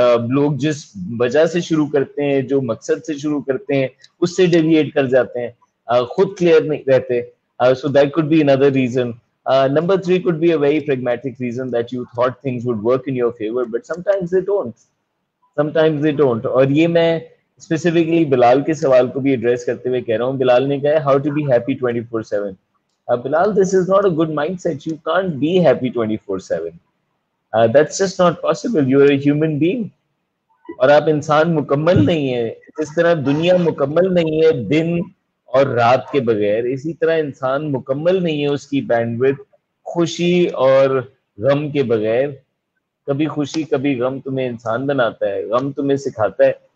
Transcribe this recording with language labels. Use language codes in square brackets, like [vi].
[ur] لوگ جس وجہ سے شروع کرتے ہیں, جو مقصد سے شروع کرتے ہیں, اس سے ڈیویٹ کر جاتے ہیں, خود کلیئر نہیں رہتے. [en] So that could be another reason. Number 3 could be a very pragmatic reason that you thought things would work in your favor, but sometimes they don't. Sometimes they don't. [ur] اور یہ میں specifically بلال کے سوال کو بھی address کرتے ہوئے کہہ رہا ہوں. بلال نے کہا ہے [en] how to be happy 24/7. Bilal, this is not a good mindset. You can't be happy 24/7. That's just not possible. You are a human being. [ur] اور آپ انسان مکمل نہیں ہیں. جس طرح دنیا مکمل نہیں ہے دن اور رات کے بغیر, اسی طرح انسان مکمل نہیں ہے اس کی بینڈوتھ خوشی اور غم کے بغیر. کبھی خوشی کبھی غم تمہیں انسان بناتا ہے, غم تمہیں سکھاتا ہے.